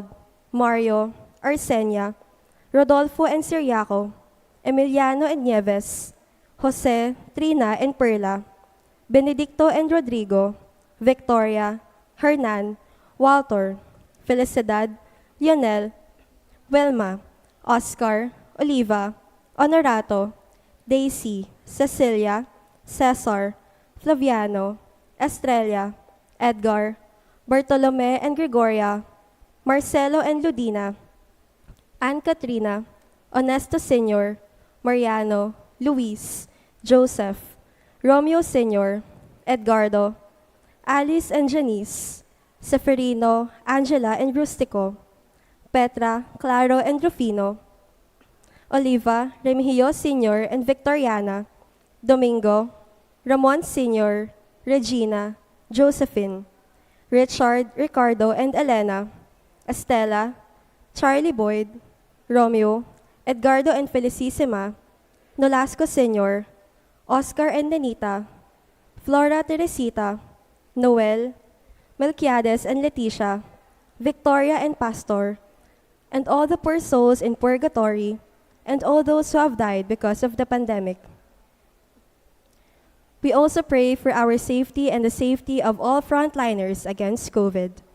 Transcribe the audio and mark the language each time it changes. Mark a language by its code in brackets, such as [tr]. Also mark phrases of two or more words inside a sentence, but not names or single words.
[en] Mario, Arsenia, Rodolfo and Siriaco, Emiliano and Nieves, Jose, Trina and Perla, Benedicto and Rodrigo, Victoria, Hernan, Walter, Felicidad, Lionel, Wilma, Oscar, Oliva, Honorato, Daisy, Cecilia, Cesar, Flaviano, Estrella, Edgar, Bartolome and Gregoria, Marcelo and Ludina, Ann Katrina, Honesto Sr., Mariano, Luis, Joseph, Romeo Sr., Edgardo, Alice and Janice, Seferino, Angela and Rustico, Petra, Claro and Rufino, Oliva, Remigio Sr. and Victoriana, Domingo, Ramon Sr., Regina, Josephine, Richard, Ricardo and Elena, Estela, Charlie Boyd, Romeo, Edgardo and Felicissima, Nolasco Sr., Oscar and Nenita, Flora Teresita, Noel, Melquiades and Leticia, Victoria and Pastor, and all the poor souls in purgatory, and all those who have died because of the pandemic. We also pray for our safety and the safety of all frontliners against COVID.